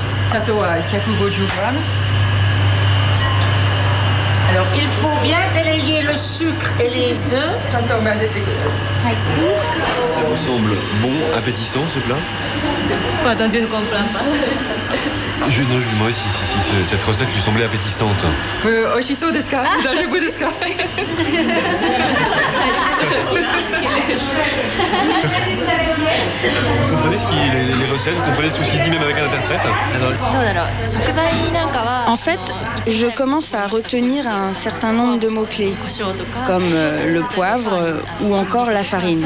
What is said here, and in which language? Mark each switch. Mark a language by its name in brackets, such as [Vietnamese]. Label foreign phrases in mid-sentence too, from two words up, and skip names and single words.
[French] Alors, il faut bien délayer le sucre et les œufs. Ça vous semble bon, appétissant ce plat? Pardon, je ne comprends pas. Je me demandais si cette recette lui semblait appétissante. [Japanese] 美味しそうですか? 大丈夫ですか? [French] Vous comprenez les recettes? Vous comprenez tout ce qui se dit même avec un interprète? En fait, je commence à retenir un certain nombre de mots-clés, comme le poivre ou encore la farine.